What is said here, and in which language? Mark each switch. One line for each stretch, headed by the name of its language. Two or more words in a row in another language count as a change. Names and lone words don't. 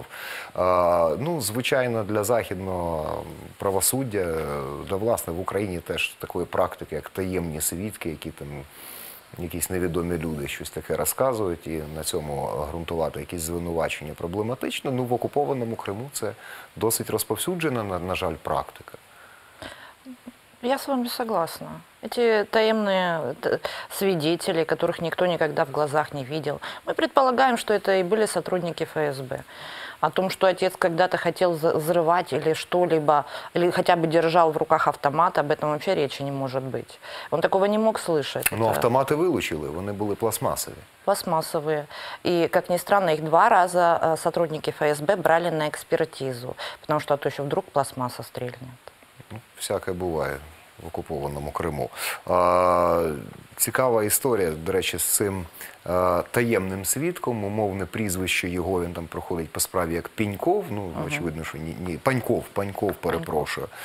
Ukrainian: Звичайно, для західного правосуддя, власне, в Україні теж такої практики, як таємні свідки, які там якісь невідомі люди щось таке розказують, і на цьому ґрунтувати якісь звинувачення проблематично. В окупованому Криму це досить розповсюджена, на жаль, практика.
Russian: Я с вами согласна. Эти таемные свидетели, которых никто никогда в глазах не видел, мы предполагаем, что это и были сотрудники ФСБ. О том, что отец когда-то хотел взрывать или что-либо, или хотя бы держал в руках автомат, об этом вообще речи не может быть. Он такого не мог слышать.
Ukrainian: Автомати вилучили, вони були пластмасові.
Russian: Пластмассовые. И, как ни странно, их 2 раза сотрудники ФСБ брали на экспертизу, потому что то еще вдруг пластмасса стрельнет.
Ukrainian: Всяке буває в окупованому Криму. Цікава історія, до речі, з цим таємним свідком. Умовне прізвище його, він там проходить по справі як Пеньков, очевидно, що Паньков, перепрошую.